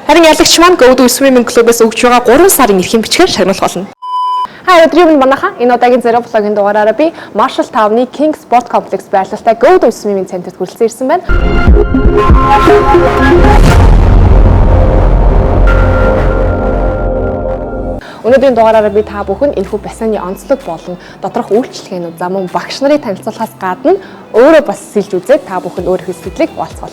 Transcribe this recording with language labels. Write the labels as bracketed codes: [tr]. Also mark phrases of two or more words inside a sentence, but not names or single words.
[mn] Харин ялагч маань Go To Swimming Club-ээс өгж байгаа 3 сарын эрхэм бичгээр шагналах болно. Өдрийн минь манайхан энэ удаагийн Zero Vlog-ын дугаараараа би Marshall Town-ы King Sport Complex байрлалтай Go To Swimming Center-т хүрэлцэн ирсэн байна. Өнөөдрийн дугаараараа би та бүхэнд энэхүү бассейны онцлог болон доторх үйлчлэгээнүүд за мөн багш нарын танилцуулахаас гадна өөрөө бас сэлж үзээд та бүхэнд өөрийнхөө сэтгэлийг хуваалцуулна.